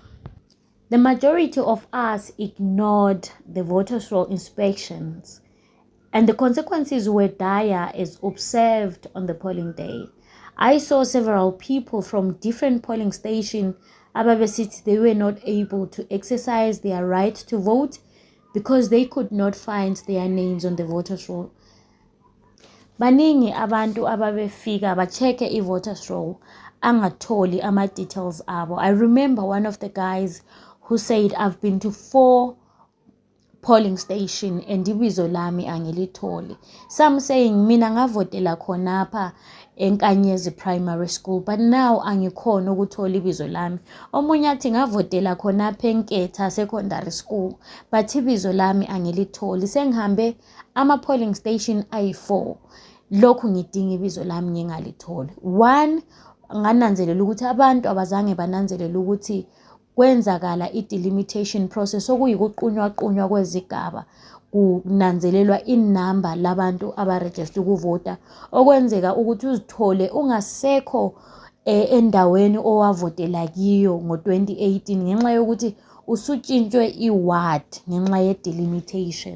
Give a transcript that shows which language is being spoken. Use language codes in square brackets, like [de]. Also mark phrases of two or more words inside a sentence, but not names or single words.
[en] The majority of us ignored the voters roll inspections, and the consequences were dire as observed on the polling day. I saw several people from different polling stations ababesithi they were not able to exercise their right to vote because they could not find their names on the voters roll. [nd] Baningi abantu ababefika bacheke i- [en] voters roll [nd] angatholi ama-details abo. [en] I remember one of the guys who said, I've been to 4 polling station and [nd] ibizo lami angilitholi. [en] Some saying [nd] mina ngavotela khonapha eNkanyezi [en] primary school but now [nd] angikhona ukuthola ibizo lami. Omunye athi ngavotela khonapha eNketha [en] secondary school but [nd] ibizo lami angilitholi. Sengihambe ama [en] polling station [nd] ayi4 lokhu ngidinga ibizo lami ngingalitholi. One, ngananzelela ukuthi abantu abazange bananzelela ukuthi kwenzakala i- [en] delimitation process [nd] okuyikuqunywa kwezigaba kunanzelelwa inamba labantu abaregister ukuvota okwenzeka ukuthi uzithole ungasekho endaweni owavotela kiyo ngo-2018 ngenxa yokuthi usutshintshwe i-ward ngenxa ye-delimitation.